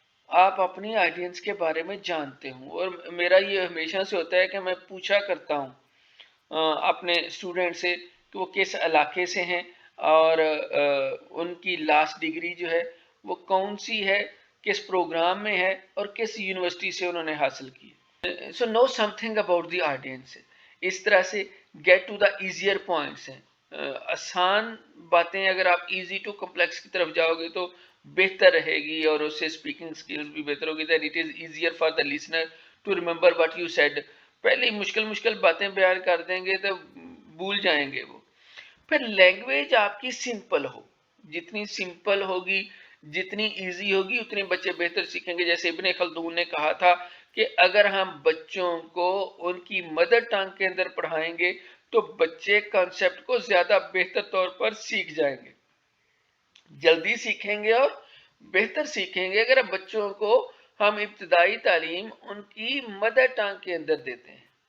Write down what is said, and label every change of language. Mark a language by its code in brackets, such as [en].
[ur] آپ اپنی آڈینس کے بارے میں جانتے ہوں. اور میرا یہ ہمیشہ سے ہوتا ہے کہ میں پوچھا کرتا ہوں اپنے اسٹوڈنٹ سے کہ وہ کس علاقے سے ہیں اور ان کی لاسٹ ڈگری جو ہے وہ کون سی ہے, کس پروگرام میں ہے اور کس یونیورسٹی سے انہوں نے حاصل کی. [en] So know something about the audience. [ur] اس طرح سے [en] Get to the easier points ہیں. [ur] آسان باتیں اگر آپ ایزی ٹو کمپلیکس کی طرف جاؤ گے تو بہتر رہے گی اور اس سے اسپیکنگ سکلز بھی بہتر ہوگی. [en] Then it is easier for the listener to remember what you said. [ur] پہلے مشکل باتیں بیان کر دیں گے تو بھول جائیں گے وہ. پھر لینگویج آپ کی سمپل ہو, جتنی سمپل ہوگی جتنی ایزی ہوگی اتنے بچے بہتر سیکھیں گے. جیسے ابن خلدون نے کہا تھا کہ اگر ہم بچوں کو ان کی مدر ٹنگ کے اندر پڑھائیں گے تو بچے کانسیپٹ کو زیادہ بہتر طور پر سیکھ جائیں گے, جلدی سیکھیں گے اور بہتر سیکھیں گے اگر بچوں کو ہم ابتدائی تعلیم ان کی مدر ٹنگ کے اندر دیتے ہیں.